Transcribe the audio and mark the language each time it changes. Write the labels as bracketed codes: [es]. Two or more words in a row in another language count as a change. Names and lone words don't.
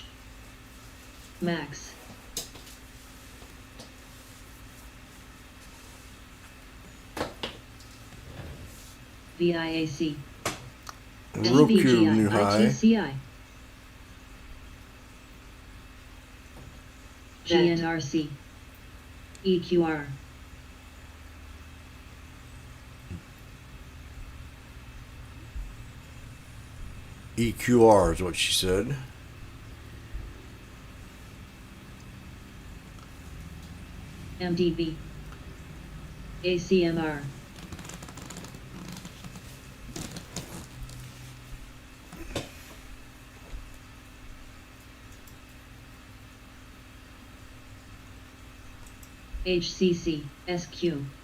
[en] Max. VIAC. Roku SVGI. new high. ITCI. GNRC. EQR. EQR is what she said. MDB. ACMR. HCC. SQ.